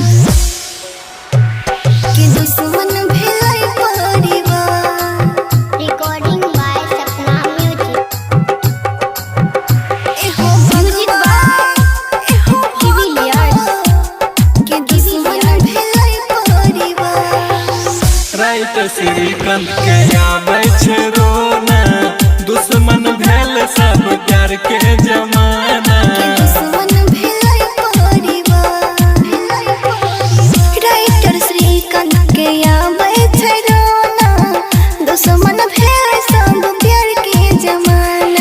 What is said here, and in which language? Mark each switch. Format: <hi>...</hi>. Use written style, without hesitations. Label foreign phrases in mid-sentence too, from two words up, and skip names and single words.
<mai>कि दुश्मन भेलै परिवार।</mai> <en>Recording by Sapna Music.</en> <mai>एहो भगवान, एहो भगवान, कि दुश्मन भेलै परिवार। राइत श्रीकांत के आबै छै रोना, दुश्मन भेल सब प्यार के जमाना। कि दुश्मन भेलै परिवार। राइटर श्रीकांत के आबै छै रोना, दुश्मन भेल सब प्यार के जमाना।</mai>